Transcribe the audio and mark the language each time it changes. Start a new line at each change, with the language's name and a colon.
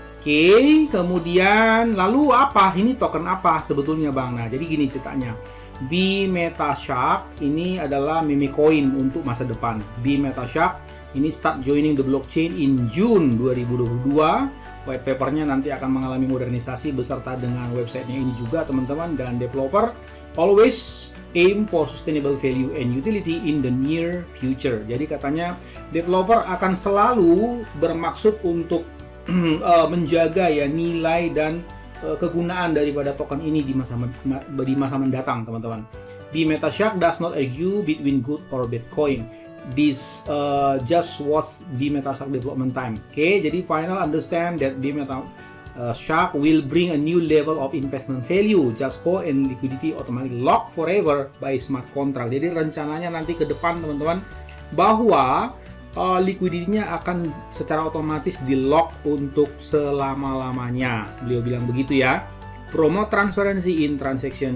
Indonesian: Oke, kemudian lalu apa? Ini token apa sebetulnya Bang? Nah, jadi gini ceritanya. BMetaShark ini adalah meme coin untuk masa depan.
English: BMetaShark
Indonesian: ini
English: start joining the blockchain in June 2022.
Indonesian: White papernya nanti akan mengalami modernisasi beserta dengan websitenya ini juga teman-teman.
English: Dan developer always aim for sustainable value and utility in the near future.
Indonesian: Jadi katanya developer akan selalu bermaksud untuk menjaga ya nilai dan kegunaan daripada token ini di masa mendatang teman-teman.
English: BMetaShark does not argue between good or bad coin. This just watch BMetaShark development time.
Indonesian: Oke, jadi
English: final understand that BMetaShark will bring a new level of investment value. Just hold and liquidity automatically locked forever by smart contract.
Indonesian: Jadi rencananya nanti ke depan teman-teman, bahwa liquidity-nya akan secara otomatis di lock untuk selama-lamanya. Beliau bilang begitu ya.
English: Promote transparency in transaction.